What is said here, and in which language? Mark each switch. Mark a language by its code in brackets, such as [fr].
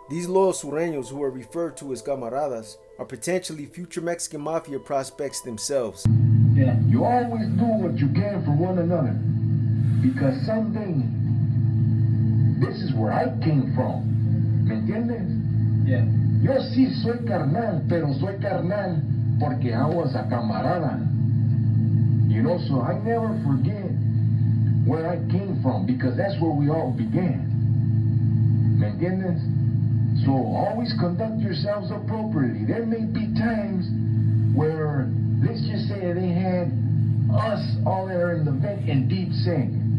[en] These loyal Sureños, who are referred to as camaradas, are potentially future Mexican Mafia prospects themselves. Yeah. You always do what you can for one another, because someday this is where I came from. [es] ¿Me entiendes? Yeah. Yo sí soy carnal, pero soy carnal porque [en] I was a camarada. You know, so I never forget where I came from, because that's where we all began. [es] ¿Me entiendes? [en] So always conduct yourselves appropriately. There may be times where, let's just say they had us all there in the vent in deep sink.